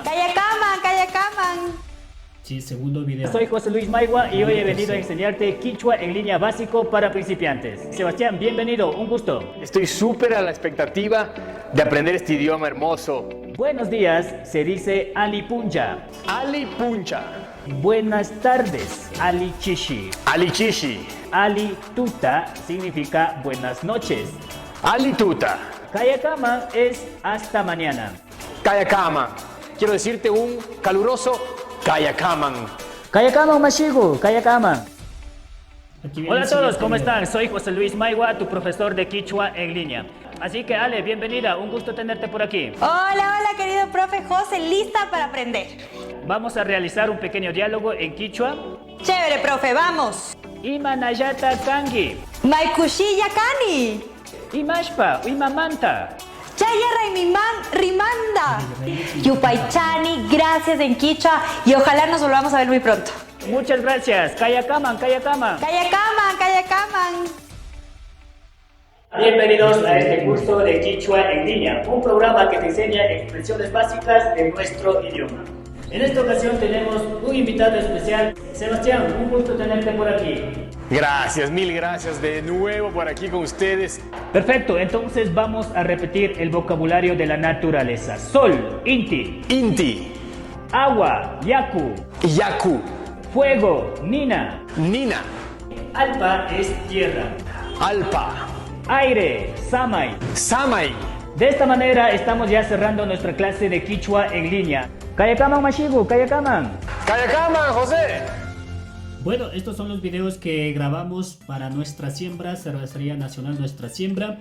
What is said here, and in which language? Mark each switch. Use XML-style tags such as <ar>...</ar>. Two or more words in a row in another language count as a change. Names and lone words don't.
<qu>Kayakaman, Kayakaman.</qu> <es>Sí, segundo video. Soy José Luis Maigua y hoy he venido a enseñarte Quichua en línea básico para principiantes. Sebastián, bienvenido, un gusto. Estoy súper a la expectativa de aprender este idioma hermoso. Buenos días, se dice Alipunja.</es> <qu>Ali Puncha.</qu> <es>Buenas tardes,</es> <qu>Ali Chishi. Ali Chishi. Ali Tuta</qu> <es>significa buenas noches.</es> <qu>Ali Tuta.</qu> <es>Kayakama es hasta mañana.</es> <qu>Kayakama.</qu> <es>Quiero decirte un caluroso Kayakaman.</es> <qu>Kayakama Mashigu, Kayakama.</qu> <es>Aquí viene Hola a el todos, siguiente ¿cómo video. están? Soy José Luis Maigua, tu profesor de Quichua en línea. Así que Ale, bienvenida, un gusto tenerte por aquí. Hola, hola, querido profe José, lista para aprender. Vamos a realizar un pequeño diálogo en Quichua. Chévere, profe, vamos.</es> <qu>Imanayata Kangi. Maikushiya Kani. Imashpa, Imamanta. Chaya Rimanda. Yupaichani,</qu> <es>gracias en Quichua y ojalá nos volvamos a ver muy pronto. Muchas gracias.</es> <qu>Kayakaman, Kayakaman. Kayakaman, Kayakaman.</qu> <es>Bienvenidos a este curso de Quichua en línea, un programa que te enseña expresiones básicas de nuestro idioma. En esta ocasión tenemos un invitado especial. Sebastián, un gusto tenerte por aquí. Gracias, mil gracias de nuevo por aquí con ustedes. Perfecto, entonces vamos a repetir el vocabulario de la naturaleza. Sol,</es> <qu>Inti. Inti.</qu> <es>Agua, Yaku.</es> <qu>Yaku.</qu> <es>Fuego, Nina.</es> <qu>Nina.</qu> <es>Alpa es tierra.</es> <qu>Alpa.</qu> <es>Aire, Samay.</es> <qu>Samay.</qu> <es>De esta manera estamos ya cerrando nuestra clase de Quichua en línea.</es> <qu>Kayakaman Mashigu, Kayakaman. Kayakaman, José.</qu> <es>Bueno, estos son los videos que grabamos para Nuestra Siembra, Cervecería Nacional Nuestra Siembra.</es>